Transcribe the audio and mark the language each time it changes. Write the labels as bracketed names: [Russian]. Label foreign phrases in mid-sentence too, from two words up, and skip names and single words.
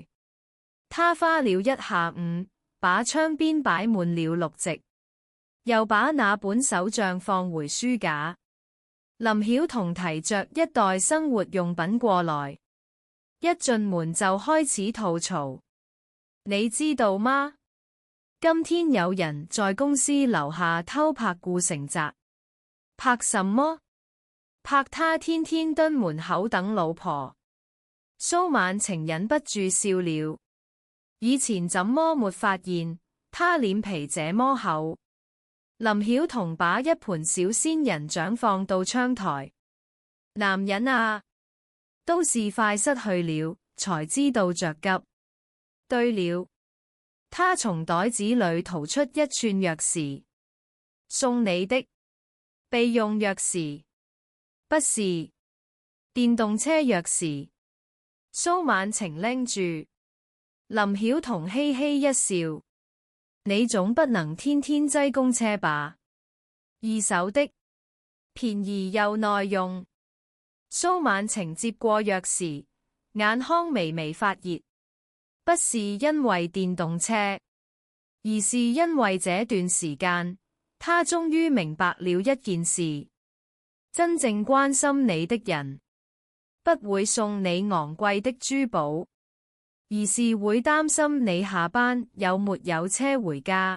[Chinese] 他花了一下午，把窗邊擺滿了綠植，又把那本手帳放回書架。林曉彤提着一袋生活用品過來。一進門就開始吐槽，你知道嗎？今天有人在公司樓下偷拍顧成澤。拍什麼？拍他天天蹲門口等老婆。蘇晚晴忍不住笑了。以前怎麼沒發現他臉皮這麼厚？林曉彤把一盤小仙人掌放到窗台。男人啊，都是快失去了，才知道着急。對了，他從袋子裏掏出一串鑰匙，送你的備用鑰匙，不是電動車鑰匙。蘇晚晴拎住，林曉彤嘻嘻一笑，你總不能天天擠公車吧？二手的，便宜又耐用。蘇晚晴接過鑰匙，眼眶微微發熱，不是因為電動車，而是因為這段時間，他終於明白了一件事：真正關心你的人，不會送你昂貴的珠寶，而是會擔心你下班有沒有車回家。